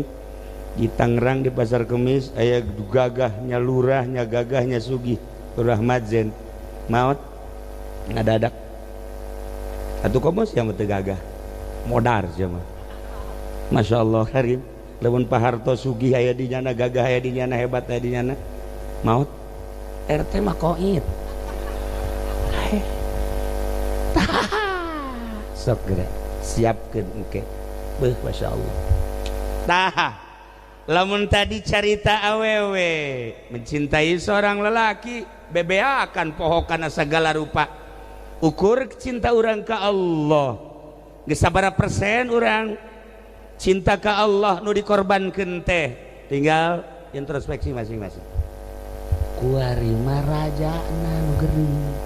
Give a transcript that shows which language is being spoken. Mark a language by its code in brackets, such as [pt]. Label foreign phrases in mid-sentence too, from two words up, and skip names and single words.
[su] Di Tangerang di Pasar Kemis aya gagahnya lurah nya gagahnya sugih Lurah Madzen maot ngadadak atuh komos yang teu gagah modar sia mah masyaallah karim lamun paharto sugih aya di nyana gagah aya di nyana hebat aya di nyana maot RT mah koit sok geura siapkeun engke beuh masyaallah tah lamun tadi carita awewe [id] mencintai seorang lelaki [su] bebeakan pohokana segala rupa ukur cinta urang ka Allah geus sabaraha persen urang cinta ka Allah nu dikorbankeun teh tinggal introspeksi masing-masing kuari mah rajana nu gering